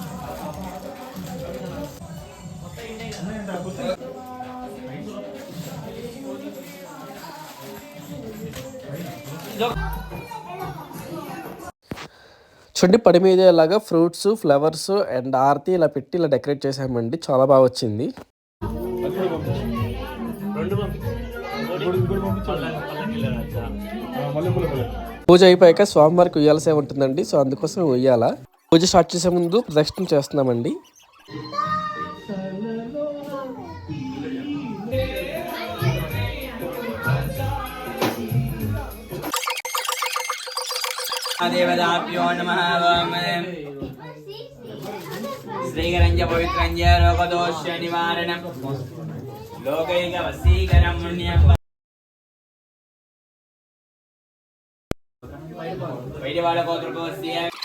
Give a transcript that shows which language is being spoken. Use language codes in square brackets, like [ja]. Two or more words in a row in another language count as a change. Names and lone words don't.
[te] చూడండి పడి మీద ఇలాగా [en] fruits, flowers and [te] ఆరతి ఇలా పెట్టి ఇలా డెకరేట్ చేసామండి. చాలా బాగా వచ్చింది. పూజ అయిపోయాక స్వామివారికి ఉయ్యాల సేవ ఉంటుందండి. సో అందుకోసం ఉయ్యాల. పూజ స్టార్ట్ చేసే ముందు ప్రదక్షిణ చేస్తున్నామండి. [sa] देवताभ्यो नमः श्रीकरञ्च पवित्रञ्च रोगदोष निवारणं लोकैक वशीकरं पुण्यं वैद्यवालगोत्रस्य